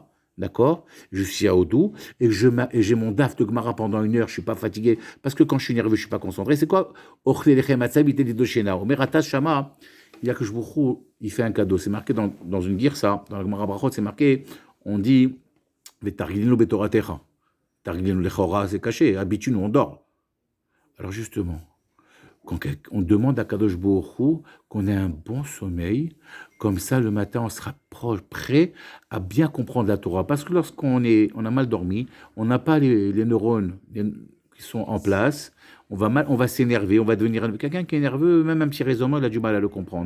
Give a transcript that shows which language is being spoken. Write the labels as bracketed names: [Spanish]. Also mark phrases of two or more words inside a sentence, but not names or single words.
[French] D'accord? Je suis à Odou et j'ai mon daf de Gemara pendant 1 heure, je ne suis pas fatigué parce que quand je suis nerveux, je ne suis pas concentré. C'est quoi? Shama, il y a que il fait un cadeau. C'est marqué dans une girsa, dans la Gemara Brachot, c'est marqué, on dit [Hebrew] Vetargilinu betoratecha. Targilinu lechora, [French] c'est caché. Habitude, on dort. Alors justement, quand on demande à [Hebrew] Kadosh Baruch Hu [French] qu'on ait un bon sommeil, comme ça le matin on sera prêt à bien comprendre la Torah. Parce que lorsqu'on a mal dormi, on n'a pas les neurones qui sont en place, on va s'énerver, on va devenir quelqu'un qui est nerveux, même un petit raisonnement, il a du mal à le comprendre.